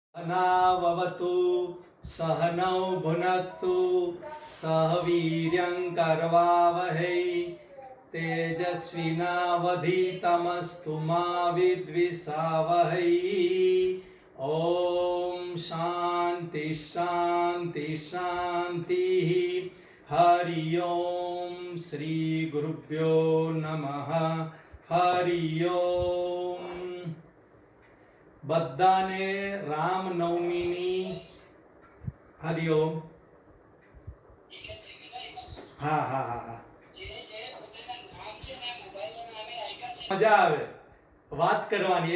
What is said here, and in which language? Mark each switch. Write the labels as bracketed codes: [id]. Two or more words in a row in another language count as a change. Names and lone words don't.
[sa] नाववतु सहनौ भुनक्तु सह वीर्यं करवावहै तेजस्विनावधीतमस्तु मा विद्विषावहै। ओम शांति शांति शांति। हरि ओम श्री गुरुभ्यो नमः। हरि ओम। [gu] બધાને રામનવમીની હરિઓમ. હા હા હા હા મજા આવે વાત કરવાની.